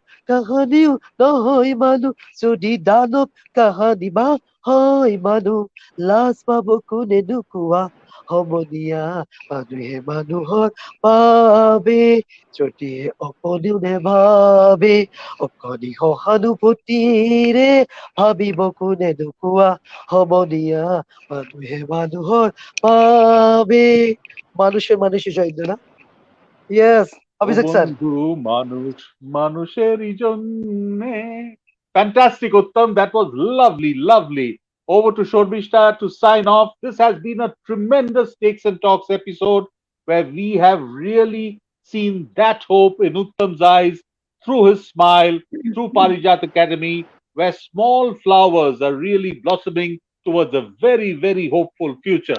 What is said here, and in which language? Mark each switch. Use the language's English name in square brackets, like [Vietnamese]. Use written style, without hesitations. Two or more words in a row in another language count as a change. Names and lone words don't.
[Assamese] কাহানিও নহয় মানুহ যদি দানৱ কাহানি বা হয় মানুহ লাজ পাব কোনে নোকোৱা সমনীয়া মানুহে মানুহৰ বাবে যদি অকণো নেভাবে অকণি সহানুভূতিৰে ভাবিব কোনে নোকোৱা সমনীয়া মানুহে মানুহৰ বাবে [Bangla] মানুষের জন্য না [Assamese] ইয়েস ও [Bangla] অভিষেক স্যার বন্ধু, মানুষ মানুষেরই জন্যে। Fantastic, Uttam. [English] That was lovely, lovely. Over to Shormishta to sign off. This has been a tremendous Takes and Talks episode where we have really seen that hope in Uttam's eyes through his smile, through Parijat Academy, where small flowers are really blossoming towards a very, very hopeful future.